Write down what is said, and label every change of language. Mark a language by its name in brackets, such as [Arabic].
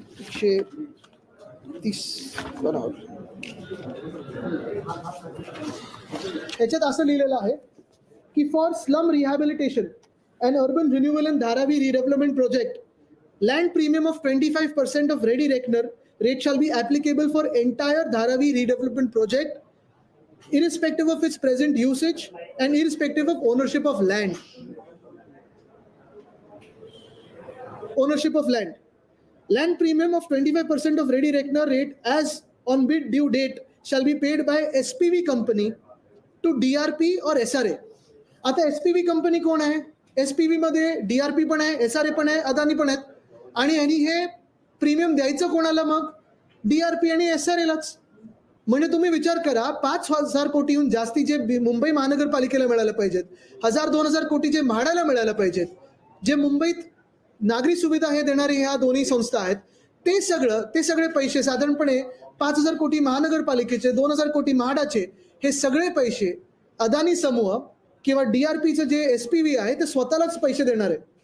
[Marathi] 130 बरोबर. ह्याच्यात असं लिहिलेलं आहे की [English] For slum rehabilitation and urban renewal in Dharavi redevelopment project, land premium of 25% of ready reckoner rate shall be applicable for entire Dharavi redevelopment project irrespective of its present usage and irrespective of ownership of land. Ownership of land. Land premium of 25% of ready reckoner rate as on bid due date shall be paid by SPV company to DRP or SRA. [Marathi] आता SPV company कोण आहे? SPV मध्ये DRP पण आहे, SRA पण आहे, अदानी पण आहेत. आणि यांनी हे प्रीमियम द्यायचं कोणाला मग? DRP आणि SRA लाच. म्हणजे तुम्ही विचार करा, 5,000 कोटीहून जास्ती जे मुंबई महानगरपालिकेला मिळायला पाहिजेत, 1,000-2,000 कोटी जे म्हाडाला मिळायला पाहिजेत, जे मुंबईत नागरी सुविधा हे देणारी ह्या दोन्ही संस्था आहेत, ते सगळे पैसे साधारणपणे 5,000 कोटी महानगरपालिकेचे, 2,000 कोटी म्हाडाचे, हे सगळे पैसे अदानी समूह किंवा DRPचं जे SPV आहे ते स्वतःलाच पैसे देणार आहे.